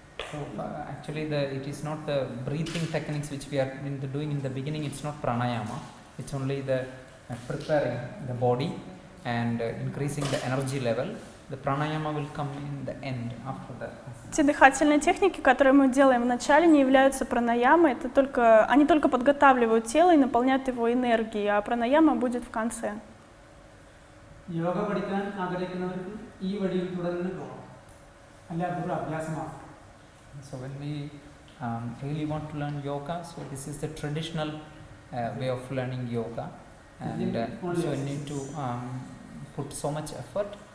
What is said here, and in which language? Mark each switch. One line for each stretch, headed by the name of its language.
English: So actually it is not the breathing techniques which we are doing in the beginning. It's not pranayama. It's only the preparing the body and increasing the energy level. The pranayama will come in the end after that.
Russian: Те дыхательные техники, которые мы делаем в начале, не являются пранаямой. Они только подготавливают тело и наполняют его энергией, а пранаяма будет в конце.
Malayalam: Йога പഠിക്കാൻ ആഗ്രഹിക്കുന്നവർക്ക് ഈ വഴിയിൽ തുടർന്ന് പോകാം. അല്ല ഒരു അഭ്യാസമാണ്.
English: So when we really want to learn yoga, so this is the traditional way of learning yoga, and so you need to put so much effort.